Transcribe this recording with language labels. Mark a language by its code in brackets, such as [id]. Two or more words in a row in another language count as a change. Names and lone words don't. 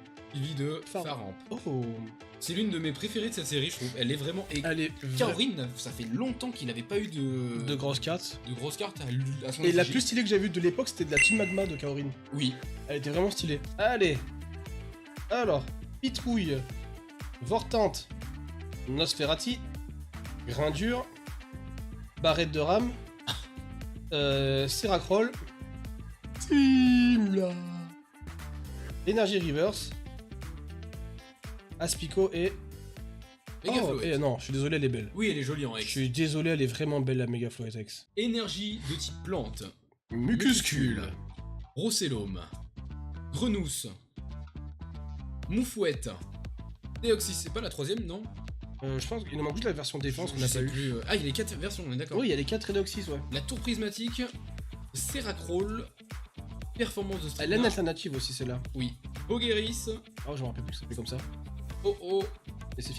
[fr] Suivi de Faramp. Faramp. Oh, C'est l'une de mes préférées de cette série, je trouve. Elle est vraiment... Et allez, Kaorin, ça fait longtemps qu'il n'avait pas eu de grosses cartes. de grosses cartes à son Et la effigie. plus stylée que j'ai vue de l'époque, c'était de la Team Magma de Kaorin. Oui. Elle était vraiment stylée. Allez. Alors, Pitrouille, Vortante, Nosferati, Grindure, Barrette de rame, Seracroll, Simla, Énergie Reverse, Aspico et Méga Oh, Floette. non, je suis désolé, elle est belle. Oui, elle est jolie en Je X. suis désolé, elle est vraiment belle la Mega Floette X. Énergie de type plante. Mucuscule. Brocellum. Grenousse. Moufouette. Déoxys, c'est pas la troisième, non? Je pense qu'il nous manque juste la version défense qu'on Je n'a sais pas eu. plus. Ah, il y a les 4 versions, on est d'accord. Oui, il y a les 4 Redoxys, ouais. La tour prismatique. Seracroll. Performance de Elle a une alternative aussi, celle-là. Oui. Bogeris. Oh, je me rappelle plus que ça s'appelait comme ça. Oh oh. Et c'est